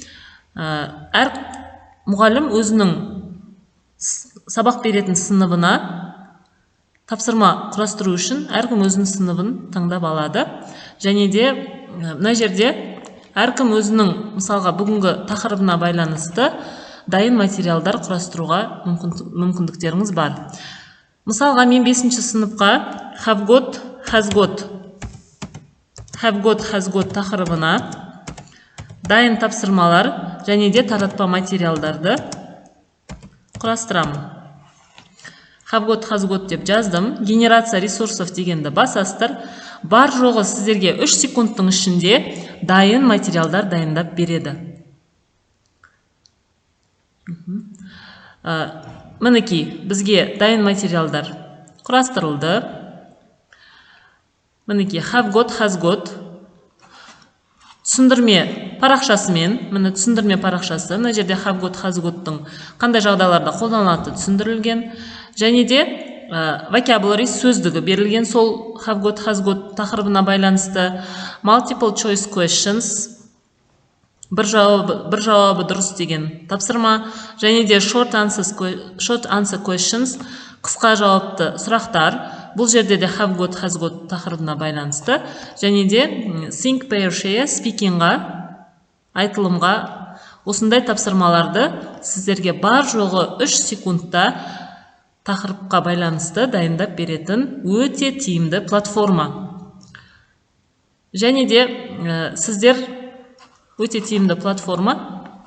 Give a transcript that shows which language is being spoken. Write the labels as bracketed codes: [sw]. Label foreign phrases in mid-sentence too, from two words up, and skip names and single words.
[kk] Әр мұғалім өзінің сабақ беретін сыныбына тапсырма құрастыру үшін әркім өзінің сыныбын таңдап алады. Және де мына жерде әркім өзінің, мысалға, бүгінгі тақырыбына байланысты дайын материалдар құрастыруға мүмкіндіктеріңіз бар. Мысалға, мен 5-ші сыныпқа [en] have got, has got [kk] тақырыбына дайын тапсырмалар және де таратпа материалдарды құрастырамын. [en] Have got, has got [kk] деп жаздым. [ru] Генерация ресурсов [kk] дегенді басасыздар. Бар жоғы сіздерге 3 секундтың ішінде дайын материалдар дайындап береді. Мінекей, бізге дайын материалдар құрастырылды. Мінекей, [en] have got, has got [kk] түсіндірме парақшасымен, міне түсіндірме парақшасы, мына жерде [en] have got, has got- [kk] тың қандай жағдайларда қолданылатыны түсіндірілген. Және де vocabulary сөздігі берілген, сол [en] have got, has got [kk] тақырыбына байланысты. [en] Multiple choice questions, [kk] бір жауабы дұрыс деген тапсырма. [en] Және де short answer questions, [kk] қысқа жауапты сұрақтар. Бұл жерде де [en] have got, has got [kk] тақырыбына байланысты. Және де [en] think, pair, share, [kk] speakingға, айтылымға осындай тапсырмаларды сіздерге бар жоғы 3 секундта тақырыпқа байланысты дайындап беретін өте тиімді платформа. Және де сіздер өте тиімді платформа.